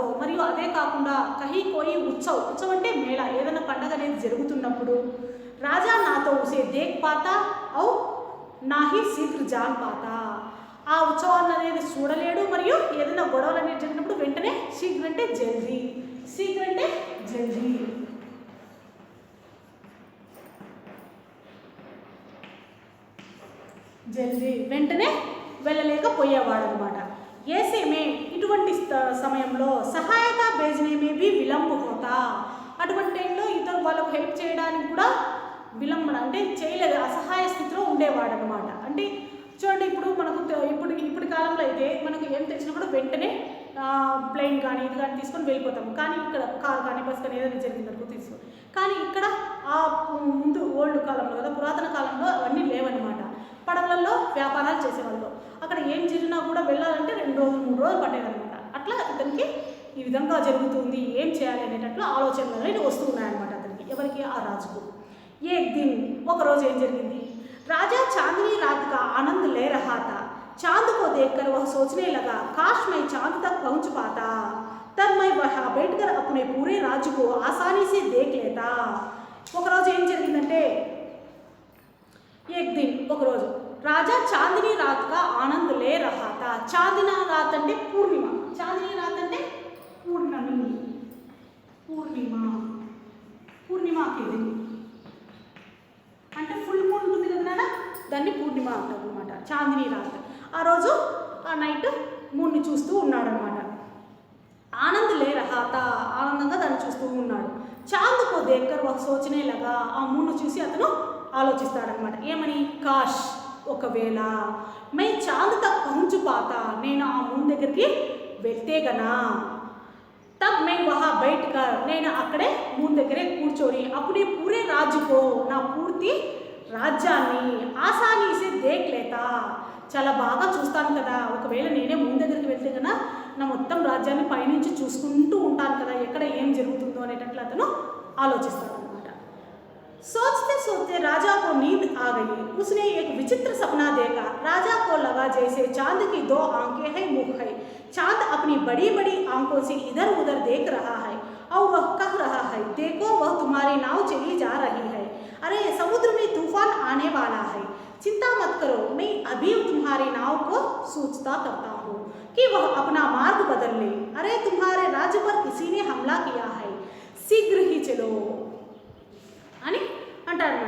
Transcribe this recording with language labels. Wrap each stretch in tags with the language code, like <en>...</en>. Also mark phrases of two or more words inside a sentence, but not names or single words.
<te>మరియు అదే కాకుండా</te> <hi>कहीं कोई उत्सव,</hi> <te>ఉత్సవ్ అంటే మేళ, ఏదైనా పండగ అనేది జరుగుతున్నప్పుడు</te> <hi>राजा ना तो उसे देख पाता और ना ही शीघ्र जान पाता,</hi> <te>ఆ ఉత్సవాన్ని అనేది చూడలేడు, మరియు ఏదైనా గొడవలు అనేది జరిగినప్పుడు వెంటనే శీఘ్ర అంటే జల్దీ, శీఘ్ర అంటే జల్దీ, జల్దీ వెంటనే వెళ్ళలేకపోయేవాడు అనమాట.</te> <hi>ఏసేమే</hi> <te>ఇటువంటి సమయంలో</te> <hi>सहायता भेजने में भी विलंब होता,</hi> <te>అటువంటి టైంలో ఇతరు వాళ్ళకు హెల్ప్ చేయడానికి కూడా విలంబన అంటే చేయలేదు, అసహాయ స్థితిలో ఉండేవాడు అనమాట. అంటే చూడండి, ఇప్పుడు మనకు ఇప్పుడు కాలంలో అయితే మనకు ఏం తెలిసినా కూడా వెంటనే ప్లేన్ కానీ ఇది కానీ తీసుకొని వెళ్ళిపోతాము. కానీ ఇక్కడ కార్ కానీ బస్ కానీ ఏదైనా జరిగిందనుకో తీసుకో, కానీ ఇక్కడ ఆ ముందు ఓల్డ్ కాలంలో కదా, పురాతన కాలంలో అవన్నీ లేవన్నమాట. పడవలలో వ్యాపారాలు చేసేవాళ్ళు, అక్కడ ఏం జరిగినా కూడా వెళ్ళాలంటే 2 రోజులు 3 రోజులు పట్టేదన్నమాట. అట్లా ఇతనికి ఈ విధంగా జరుగుతుంది, ఏం చేయాలి అనేటట్లు ఆలోచనలు అనేవి వస్తూ ఉన్నాయన్నమాట అతనికి. ఎవరికి? ఆ రాజుకు.</te> <hi>एक दिन,</hi> <te>ఒకరోజు ఏం జరిగింది,</te> <hi>राजा चांदनी रात का आनंद ले रहा था, चांद को देखकर वह सोचने लगा काश मैं चांद तक पहुंच पाता, तब मैं वहां बैठकर अपने पूरे राज्य को आसानी से देख लेता.</hi> <te>ఒక రోజు ఏం జరిగిందంటే,</te> <hi>एक दिन</hi> <te>ఒక రోజు</te> <hi>राजा चांदनी रात का आनंद ले रहा था, चांदनी रात</hi> <te>అంటే పూర్ణిమ,</te> <hi>चांदनी रात</hi> <te>అంటే పూర్ణమి, పూర్ణిమకి అంటే</te> <en>full moon</en> <te>ఉంటుంది కదా, దాన్ని పూర్ణిమ అంటారు అనమాట.</te> <hi>चांदनी रात,</hi> <te>ఆ రోజు ఆ నైట్ మూన్ని చూస్తూ ఉన్నాడు అనమాట.</te> <hi>आनंद ले रहा था,</hi> <te>ఆనందంగా దాన్ని చూస్తూ ఉన్నాడు.</te> <hi>चांद को देखकर वह सोचने लगा,</hi> <te>ఆ మూన్ను చూసి అతను ఆలోచిస్తాడనమాట.</te> <hi>ఏమని? కాష్, ఒకవేళ मैं चांद तक पहुंच पाता,</hi> <te>నేను ఆ మూన్ దగ్గరికి వెళ్తే గనా,</te> <hi>తబ్ मैं वहाँ बैठकर,</hi> <te>నేను అక్కడే మూన్ దగ్గరే కూర్చొని అప్పుడే</te> <hi>पूरे राज्य को,</hi> <te>నా పూర్తి రాజ్యాన్ని</te> <hi>आसानी से देख लेता,</hi> <te>చాలా బాగా చూస్తాను కదా. ఒకవేళ నేనే మూన్ దగ్గరికి వెళ్తే కన్నా నా మొత్తం రాజ్యాన్ని పైనుంచి చూసుకుంటూ ఉంటాను కదా, ఎక్కడ ఏం జరుగుతుందో అనేటట్లు అతను ఆలోచిస్తాడు అనమాట.</te> <hi>सोचते सोचते राजा को नींद आ गई, उसने एक विचित्र सपना देखा. राजा को लगा जैसे चांद की 2 आंखें हैं, मुख है. चांद अपनी बड़ी बड़ी आंखों से इधर उधर देख रहा है और वह कह रहा है देखो वह तुम्हारी नाव चली जा रही है, अरे समुद्र में तूफान आने वाला है, चिंता मत करो, मैं अभी तुम्हारी नाव को सूचता करता हूँ कि वह अपना मार्ग बदल ले, अरे तुम्हारे राज्य पर किसी ने हमला किया है, शीघ्र ही चलो</hi> <te>అని అంటారన్నమాట.</te>